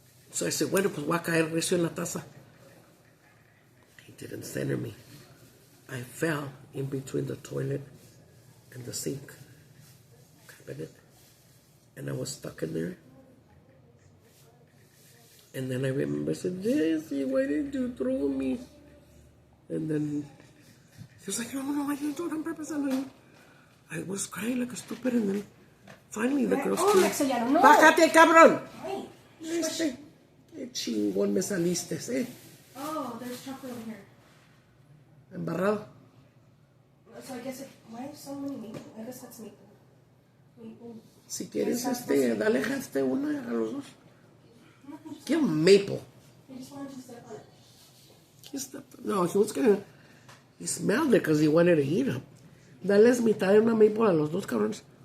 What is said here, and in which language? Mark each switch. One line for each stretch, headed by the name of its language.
English: So I said,
Spanish: bueno, pues voy a caer recio en la taza.
English: He didn't center me. I fell in between the toilet and the sink cabinet. And I was stuck in there. And then I remember, I said, Jesse, why did you throw me? And then he was like, no, I didn't do it on purpose. I was crying like a stupid. And then finally the girls came.
Spanish: Bájate, cabrón. Este, qué chingón me saliste, ¿eh?
English: Oh, there's chocolate over here.
Spanish: Embarrado.
English: So I guess why are so many maple? I guess that's maple. Maple.
Spanish: Si quieres, dale una a los dos.
English: Give him maple. I just wanted to step on it. No, he was gonna. He smelled it because he wanted to eat them.
Spanish: Dales mitad de una maple a los dos cabrones.